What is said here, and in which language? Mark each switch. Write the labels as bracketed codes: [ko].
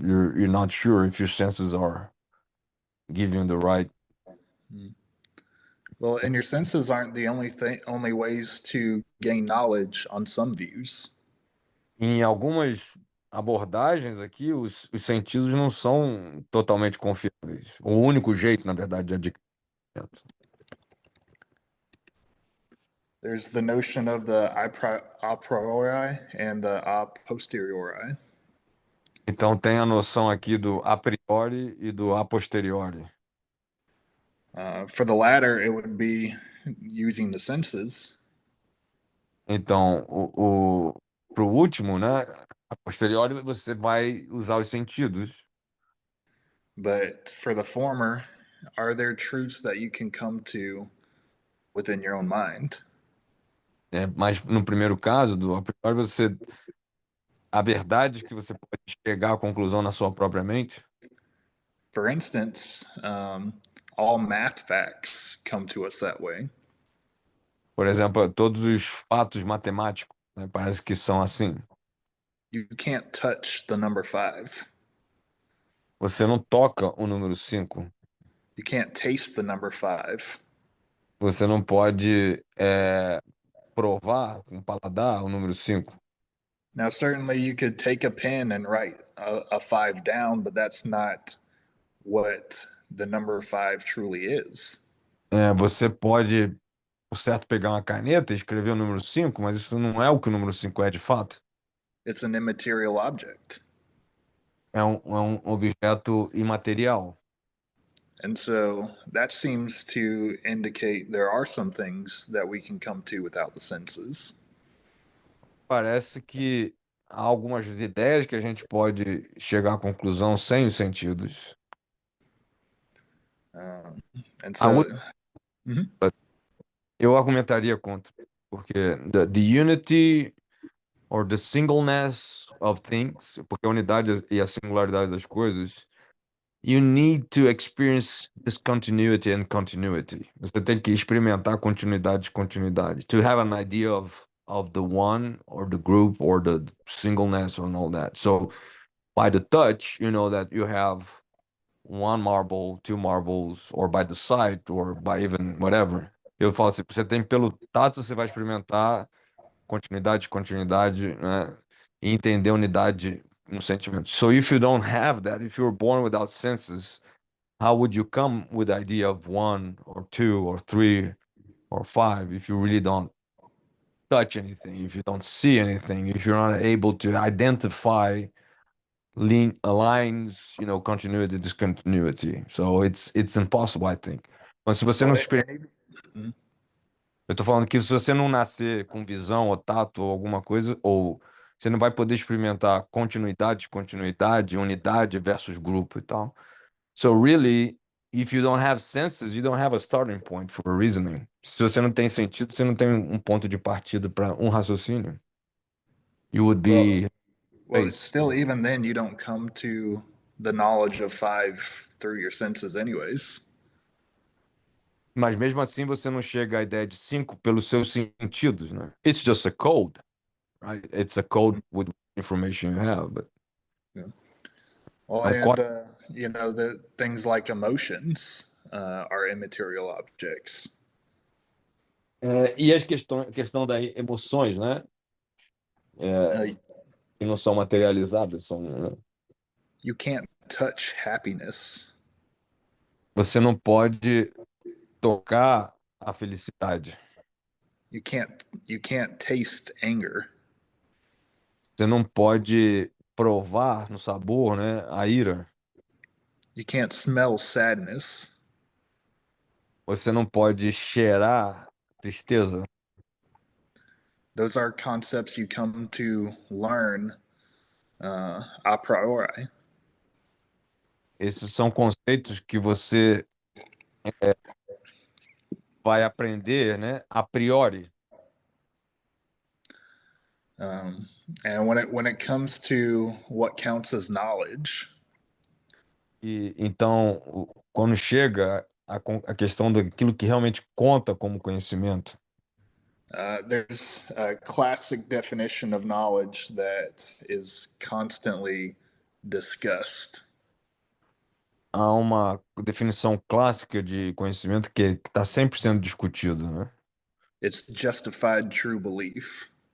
[en] You're not sure if your senses are giving you the right. Well, and your senses aren't the only ways to gain knowledge on some views. [pt] Em algumas abordagens aqui, os sentidos não são totalmente confiáveis. O único jeito, na verdade, de adquirir conhecimento. [en] There's the notion of the a priori and the a posteriori. [pt] Então tem a noção aqui do a priori e do a posteriori. [en] For the latter, it would be using the senses. [pt] Então, pro último, né? A posteriori você vai usar os sentidos. [en] But for the former, are there truths that you can come to within your own mind? [pt] Mas no primeiro caso, do a priori, a verdade que você pode chegar à conclusão na sua própria mente. [en] For instance, all math facts come to us that way. [pt] Por exemplo, todos os fatos matemáticos, né, parece que são assim. [en] You can't touch the number 5. [pt] Você não toca o número 5. [en] You can't taste the number 5. [pt] Você não pode provar com o paladar o número 5. [en] Now, certainly you could take a pen and write a 5 down, but that's not what the number 5 truly is. [pt] Você pode, por certo, pegar uma caneta e escrever o número 5, mas isso não é o que o número 5 é de fato. [en] It's an immaterial object. [pt] É um objeto imaterial. [en] And so that seems to indicate there are some things that we can come to without the senses. [pt] Parece que há algumas ideias que a gente pode chegar à conclusão sem os sentidos. [en] And A so, [pt] Eu argumentaria contra, porque [en] the unity or the singleness of things, [pt] porque a unidade e a singularidade das coisas, [en] you need to experience discontinuity and continuity. [pt] Você tem que experimentar continuidade e continuidade. [en] To have an idea of the one or the group or the singleness and all that. So by the touch, you know that you have one marble, two marbles, or by the sight, or by even whatever. [pt] Eu falo assim, você tem pelo tato, você vai experimentar continuidade, né? E entender unidade no sentimento. [en] So if you don't have that, if you were born without senses, how would you come with the idea of one or two or three or five if you really don't touch anything, if you don't see anything, if you're not able to identify lines, continuity, discontinuity. So it's impossible, I think. [pt] Mas se você não experimenta, eu tô falando que se você não nascer com visão ou tato ou alguma coisa, ou você não vai poder experimentar continuidade, unidade versus grupo e tal. [en] So really, if you don't have senses, you don't have a starting point for reasoning. [pt] Se você não tem sentido, você não tem um ponto de partida para um raciocínio. [en] You would be well, still, even then, you don't come to the knowledge of 5 through your senses, anyways. [pt] Mas mesmo assim você não chega à ideia de 5 pelos seus sentidos, né? [en] It's just a code, right? It's a code with information you have, but Well, [pt] é um [en] and [pt] código. [en] the things like emotions are immaterial objects. [pt] E a questão das emoções, né? Que não são materializadas, né? [en] You can't touch happiness. [pt] Você não pode tocar a felicidade. [en] You can't taste anger. [pt] Você não pode provar no sabor, né, a ira. [en] You can't smell sadness. [pt] Você não pode cheirar tristeza. [en] Those are concepts you come to learn a priori. [pt] Esses são conceitos que você vai aprender, né, a priori. [en] And when it comes to what counts as knowledge, [pt] E então, quando chega a questão daquilo que realmente conta como conhecimento, [en] there's a classic definition of knowledge that is constantly discussed. [pt] há uma definição clássica de conhecimento que está sempre sendo discutido, né? [en] It's justified true belief.